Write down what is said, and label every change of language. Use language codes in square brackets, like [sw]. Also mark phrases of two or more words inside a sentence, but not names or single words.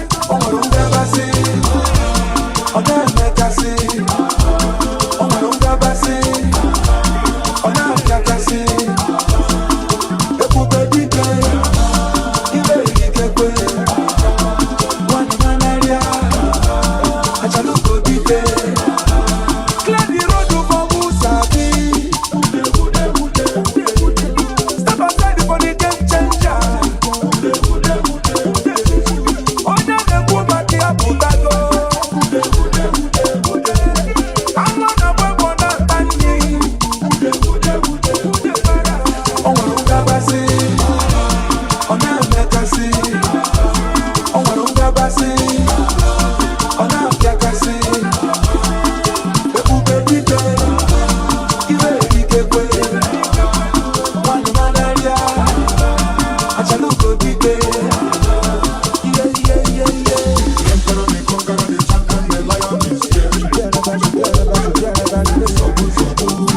[ig] O nwere ngabasị, ọ na-emekasị. O nwere ngabasị, ọ na-apịakasị. Ebube dike, ibe erikekwe. [en] One man area. [ig] Achaluko dike. [en] Clear the road for Musabi. Step aside for the game changer. [ig] Onye na-ekwu maka ya pụtago. Anụ na-agba egbe na-ata nri. O nwere ngabasị, ọ na-emekasị. O nwere ngabasị, ọ na-apịakasị. Ebube dike, iwe ikekwe. Nwanụ m n'anya, achalugo dike. [en] Yeah, yeah, yeah, yeah. The emperor, the conqueror, the champion, the lion is here. The emperor, the conqueror, the champion, the lion is here.